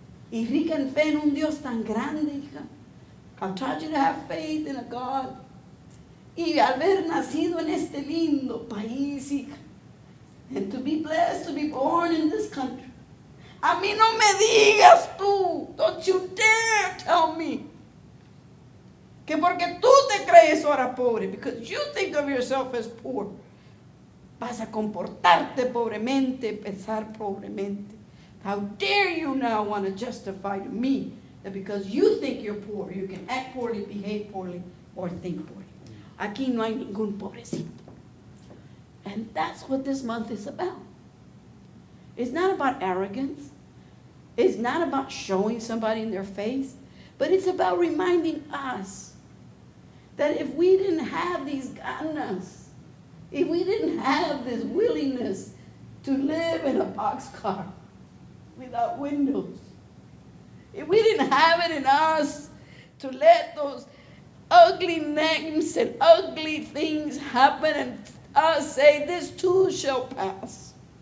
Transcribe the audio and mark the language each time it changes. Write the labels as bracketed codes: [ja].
[es] Y rica en fe en un Dios tan grande, hija. [en] I've taught you to have faith in a God. [es] Y haber nacido en este lindo país, hija. [en] And to be blessed to be born in this country. [es] A mí no me digas tú. [en] Don't you dare tell me. [es] Que porque tú te crees ahora pobre, [en] because you think of yourself as poor, [es] vas a comportarte pobremente, pensar pobremente. [en] How dare you now want to justify to me that because you think you're poor, you can act poorly, behave poorly, or think poorly. [es] Aquí no hay ningún pobrecito. [en] And that's what this month is about. It's not about arrogance. It's not about showing somebody in their face, but it's about reminding us that if we didn't have these ganas, if we didn't have this willingness to live in a boxcar without windows, if we didn't have it in us to let those ugly names and ugly things happen and us say, this too shall pass.